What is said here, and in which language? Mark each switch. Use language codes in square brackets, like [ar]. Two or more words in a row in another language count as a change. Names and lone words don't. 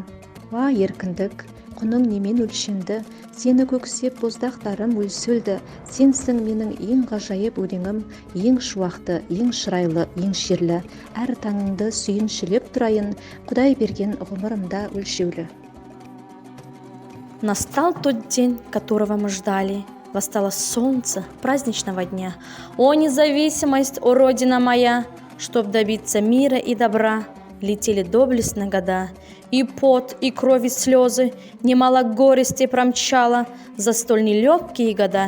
[kk] Ва еркіндік, құның немен өлшенді, сені көксеп боздақтарым өлсөлді. Сенсің менің ең ғажайып өлеңім, ең шуақты, ең шырайлы, ең шерлі. Әр таңыңды сүйіншілеп тұрайын, Құдай берген ғұмырымда өлшеулі. [ru] Настал тот день, которого мы ждали. Восстало солнце праздничного дня. О, независимость, о, Родина моя! Чтоб добиться мира и добра, летели доблестно года. И пот, и кровь, и слезы, немало горести промчало за столь нелегкие года.